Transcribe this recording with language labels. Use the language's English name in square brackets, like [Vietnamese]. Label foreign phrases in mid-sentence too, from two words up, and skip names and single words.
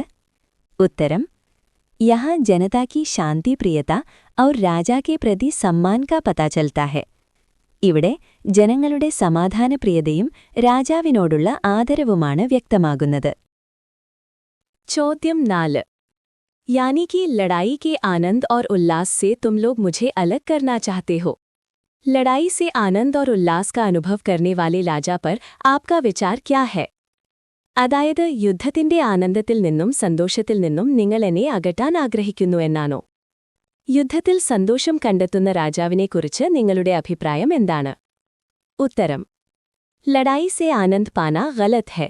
[Hindi] ഉത്തരം: यहाँ जनता की शान्ति प्रियता और राजा के प्रति सम्मान का पता चलता है. [Malayalam] ഇവിടെ ജനങ്ങളുടെ സമാധാനപ്രിയതയും രാജാവിനോടുള്ള ആദരവുമാണ് വ്യക്തമാകുന്നത്. ചോദ്യം 4. [Hindi] यानी कि लड़ाई के आनंद और उल्लास से तुम लोग मुझे अलग करना चाहते हो. लड़ाई से आनंद और उल्लास का अनुभव करने वाले राजा पर आपका विचार क्या है? [Malayalam] അതായത് യുദ്ധത്തിന്റെ ആനന്ദത്തിൽ നിന്നും സന്തോഷത്തിൽ നിന്നും നിങ്ങൾ എന്നെ അകറ്റാൻ ആഗ്രഹിക്കുന്നു എന്നാണോ? യുദ്ധത്തിൽ സന്തോഷം കണ്ടെത്തുന്ന രാജാവിനെക്കുറിച്ച് നിങ്ങളുടെ അഭിപ്രായം എന്താണ്? [Hindi] ഉത്തരം: लड़ाई से आनंद पाना गलत है.